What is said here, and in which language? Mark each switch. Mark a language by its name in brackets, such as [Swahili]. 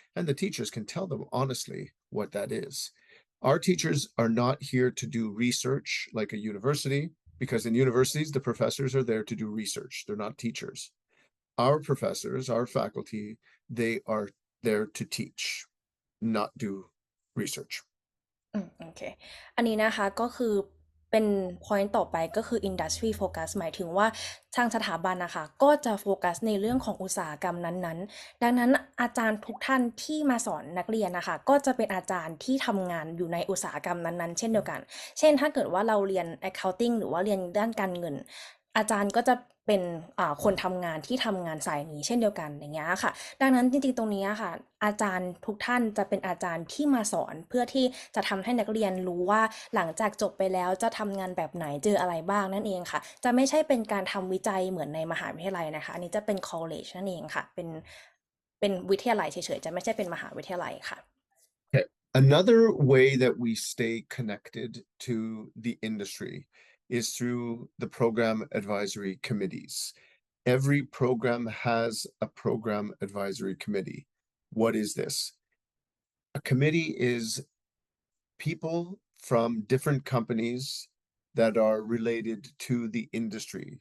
[English] And the teachers can tell them honestly what that is. Our teachers are not here to do research like a university, because in universities, the professors are there to do research. They're not teachers. Our professors, our faculty, they are there to teach, not do research. [Thai] โอเคอันนี้นะคะก็คือเป็น point ต่อไปก็คือ industry focus หมายถึงว่าทางสถาบันนะคะก็จะโฟกัสในเรื่องของอุตสาหกรรมนั้นๆดังนั้นอาจารย์ทุกท่านที่มาสอนนักเรียนนะคะก็จะเป็นอาจารย์ที่ทำงานอยู่ในอุตสาหกรรมนั้นๆเช่นเดียวกันเช่นถ้าเกิดว่าเราเรียน accounting หรือว่าเรียนด้านการเงิน อาจารย์ก็จะเป็นคนทำงานที่ทำงานสายนี้เช่นเดียวกันอย่างเงี้ยค่ะดังนั้นจริงๆตรงนี้ค่ะอาจารย์ทุกท่านจะเป็นอาจารย์ที่มาสอนเพื่อที่จะทำให้นักเรียนรู้ว่าหลังจากจบไปแล้วจะทำงานแบบไหนเจออะไรบ้างนั่นเองค่ะจะไม่ใช่เป็นการทำวิจัยเหมือนในมหาวิทยาลัยนะคะอันนี้จะเป็น college นั่นเองค่ะเป็นวิทยาลัยเฉยๆจะไม่ใช่เป็นมหาวิทยาลัยค่ะ [English] Okay. Another way that we stay connected to the industry is through the program advisory committees. Every program has a program advisory committee. What is this? A committee is people from different companies that are related to the industry.